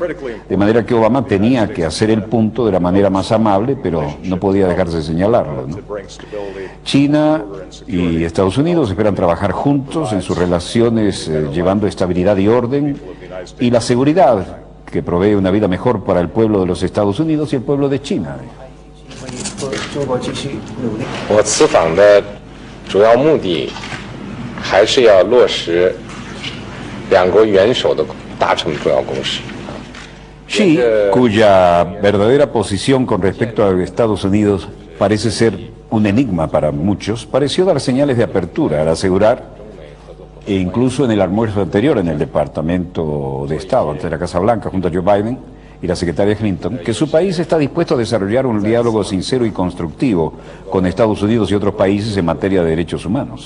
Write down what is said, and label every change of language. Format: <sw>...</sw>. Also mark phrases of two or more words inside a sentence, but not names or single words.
<es>De manera que Obama tenía que hacer el punto de la manera más amable, pero no podía dejarse de señalarlo, ¿no? China y Estados Unidos esperan trabajar juntos en sus relaciones, llevando estabilidad y orden y la seguridad que provee una vida mejor para el pueblo de los Estados Unidos y el pueblo de China.</es> <zh>我此访的主要目的还是要落实两国元首的达成重要共识。</zh> <es>Xi, cuya verdadera posición con respecto a Estados Unidos parece ser un enigma para muchos, pareció dar señales de apertura al asegurar, e incluso en el almuerzo anterior en el Departamento de Estado ante la Casa Blanca junto a Joe Biden y la secretaria Clinton, que su país está dispuesto a desarrollar un diálogo sincero y constructivo con Estados Unidos y otros países en materia de derechos humanos.</es>